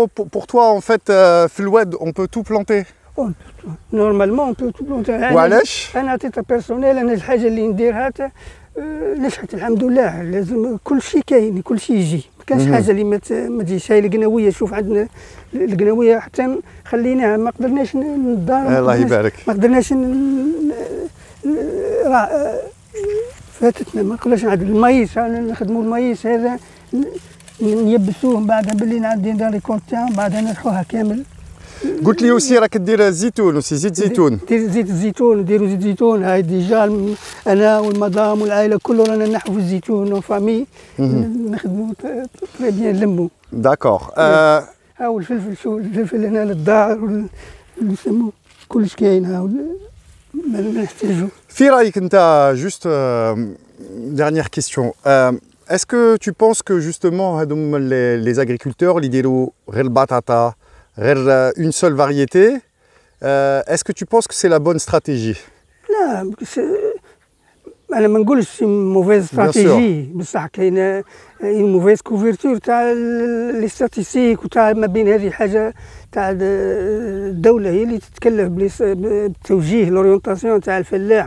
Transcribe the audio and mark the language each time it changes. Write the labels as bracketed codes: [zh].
[fr] Pour toi, en fait, [ar] في الواد [fr] on peut tout planter. نورمالمون on peut tout planter. [ar] وعلاش؟ انا تيتا بيرسونيل، انا الحاجه اللي نديرها نجحت الحمد لله. لازم كل شيء كاين، كل شيء يجي، ما كانش حاجه اللي ما تجيش. هاي القناويه، شوف عندنا القناويه حتى خليناها، ما قدرناش ندار. الله يبارك. ما قدرناش فاتتنا، ما نقدرش نعدل المايس. نخدموا المايس هذا نيبسوه، من بعدها باللي نعدي ندير ريكولت تاعهم، بعدها نرحوها كامل. قلت لي اوسي راك دير الزيتون، اوسي زيت زيتون. دير زيت الزيتون، نديروا زيت زيتون. هاي ديجا انا والمدام والعائله كله رانا نحو في الزيتون وفامي، نخدموا تري بيان نلموا. داكور. هاو الفلفل، شو الفلفل هنا للدار اللي يسموه كلش كاين. هاو ما نحتاجو. في رايك انت [fr] juste dernière question, est-ce que tu penses que justement هذوم les agriculteurs [ar] اللي يديروا غير البطاطا، غير [fr] une seule variété, est-ce que tu penses que c'est la bonne stratégie? [ar] لا، انا ما نقولش موفيز استراتيجي، بصح كاينه موفيز كوفرتور تاع لي ستاتيستيك، وتاع ما بين هذه حاجه تاع الدوله هي اللي تتكلف بالتوجيه، لورينتاسيون تاع الفلاح.